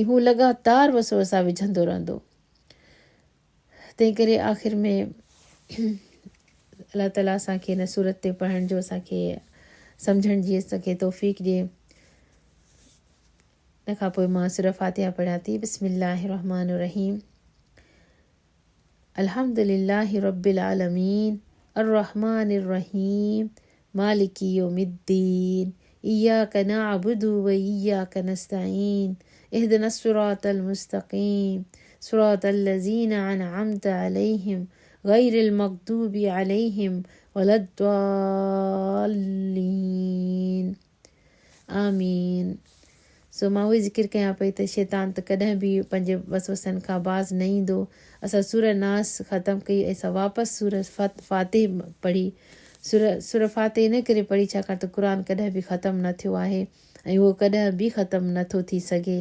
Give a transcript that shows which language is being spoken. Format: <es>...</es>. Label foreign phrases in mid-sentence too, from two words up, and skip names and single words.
<sd>हू लगातार वसवसा विझंदो रहंदो। तंहिं करे आख़िर में अलाह ताला असांखे हिन सूरत ते पढ़ण जो असांखे सम्झण जी असांखे तौफ़ीक़ ॾिए। इन खां पोइ मां सूरह फातिहा पढ़ियां थी।</sd> <ar>بسم الله الرحمن الرحيم الحمد لله رب العالمين الرحمن الرحيم مالك يوم الدين إياك نعبد وإياك نستعين اهدنا الصراط المستقيم صراط الذين أنعمت عليهم غير المغضوب عليهم ولا الضالين آمين.</ar> <sd>सो मां उहे ज़िक्र कयां पई त शैतान त कॾहिं बि पंहिंजे वसवसनि खां बाज़ न ईंदो। असां सूरह नास ख़तमु कई, असां वापसि सूरह फातिह पढ़ी। सूरह फातिह इन करे पढ़ी छाकाणि त क़ुर कॾहिं बि ख़तमु न थियो आहे ऐं उहो कॾहिं बि ख़तमु नथो थी सघे।</sd>